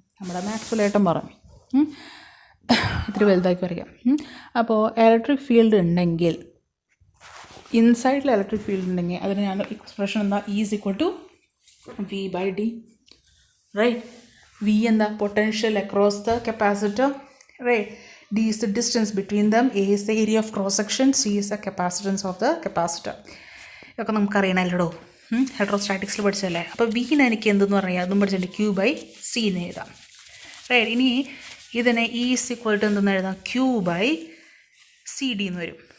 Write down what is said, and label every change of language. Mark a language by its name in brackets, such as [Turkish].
[Malayalam] നമ്മുടെ മാക്സ്വെൽ ഏട്ടൻ പറഞ്ഞു. ഇത്തിരി വലുതാക്കി വരയ്ക്കാം. അപ്പോൾ ഇലക്ട്രിക് ഫീൽഡ് ഉണ്ടെങ്കിൽ, ഇൻസൈഡിൽ ഇലക്ട്രിക് ഫീൽഡ് ഉണ്ടെങ്കിൽ അതിന് ഞാൻ എക്സ്പ്രഷൻ എന്താ? E = V/d, right? V എന്താ? [English] Potential across the capacitor, right? D is the distance between them, A is the area of cross section, C is the capacitance of the capacitor. [Malayalam] ഇതൊക്കെ നമുക്കറിയണമല്ലോ, ഇലക്ട്രോസ്റ്റാറ്റിക്സിൽ പഠിച്ചതല്ലേ. അപ്പോൾ വിന് എനിക്ക് എന്തെന്ന് പറഞ്ഞാൽ അതും പഠിച്ചിട്ടുണ്ട്, Q/C എന്ന് എഴുതാം, റൈറ്റ്? ഇനി ഇതിനെ E = എന്തെന്ന് എഴുതാം? Q/CD എന്ന് വരും.